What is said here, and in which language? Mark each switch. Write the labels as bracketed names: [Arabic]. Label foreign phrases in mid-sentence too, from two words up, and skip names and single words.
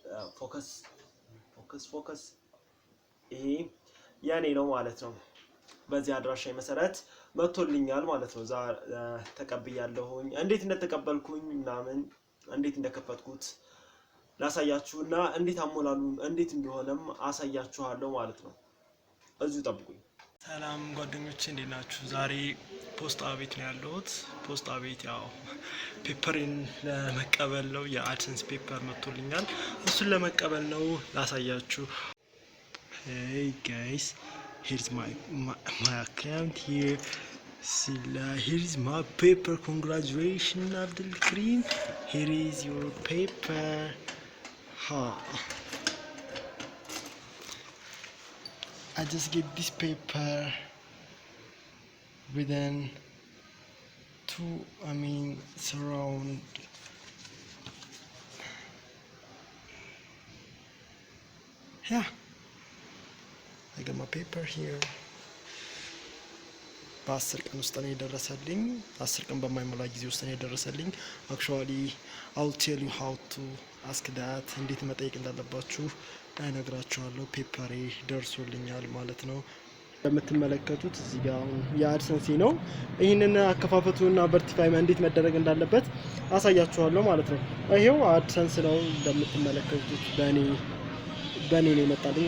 [Amharic] ፎከስ ይሄ ያኔ ነው ማለት ነው። በዚህ አድራሻ መሰረት መጥቶልኛል ማለት ነው። ተቀብያለሁኝ። እንዴት እንደተቀበልኩኝ ምናምን እንዴት እንደከፈትኩት ላሳያችሁና እንዴት አሞላሉ እንዴት እንደሆነም አሳያችኋለሁ ማለት ነው። እዚሁ ጠብቁኝ። ሰላም ጓደኞቼ እንዴት ናችሁ? ዛሬ ፖስታ ቤት ነው ያለሁት። ፖስታ ቤት ያው ፔፐርን ለመቀበል ነው። የአድሰንስ ፔፐር መጥቶልኛል። እሱን ለመቀበል ነው ላሳያችሁ። [English] Hey guys, here's my account here. Here is my paper. Congratulations, Abdul Karim. Here is your paper. I just get this paper within surround. Yeah, I got my paper here. [Amharic] በ10 ቀን ውስጥ ነው የደረሰልኝ። 10 ቀን በማይሞላ ጊዜ ውስጥ ነው የደረሰልኝ። [English] actually I'll tell you how to ask that [Amharic] እንዴት መጠየቅ እንዳለባችሁ እነግራችኋለሁ። ፔፐሬ ደርሶልኛል ማለት ነው። እንደምትመለከቱት እዚህ ጋር አሁን የአድሰንስ ነው። ይሄንን አከፋፈቱና ቨርቲፋይ እንዴት መደረግ እንዳለበት አሳያችኋለሁ ማለት ነው። ይሄው አድሰንስ ነው እንደምትመለከቱት በኔ ነው የመጣልኝ።